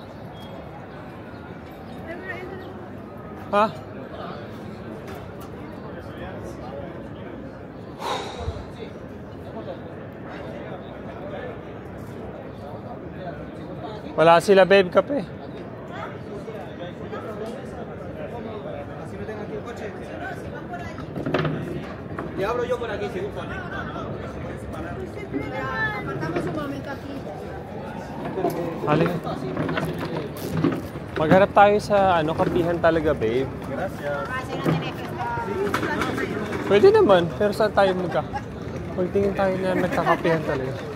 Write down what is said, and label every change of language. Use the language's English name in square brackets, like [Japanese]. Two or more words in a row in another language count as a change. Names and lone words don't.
[Filipino] Ha? Wala sila, babe, kape. [Spanish] Y abro yo por aquí, si gustan. [Filipino] Halika. Magharap tayo sa kapihan talaga, babe. Pwede naman, pero saan tayo Pagtingin tayo na nagkakapihan talaga.